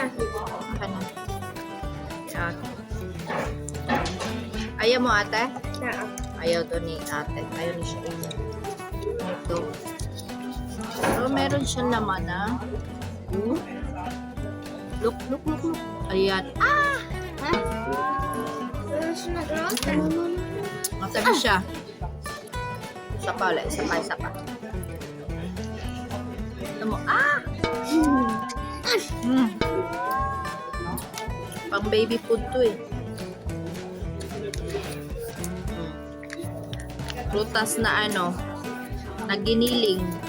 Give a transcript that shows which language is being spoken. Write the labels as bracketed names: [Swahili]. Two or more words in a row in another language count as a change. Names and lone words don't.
[Filipino] Aka na. Yan. Ayaw mo ate? [German] Ja. [Filipino] Ayaw to ni ate. Ayaw ni siya. Ito. So, meron siyang laman na. Look. Ayan. Ah! [German] Das ist eine große. [Filipino] Masabi siya. Isa pa ulit. Isa pa. Ito mo. Ah! Pang baby food to eh. Prutas na ano, na giniling.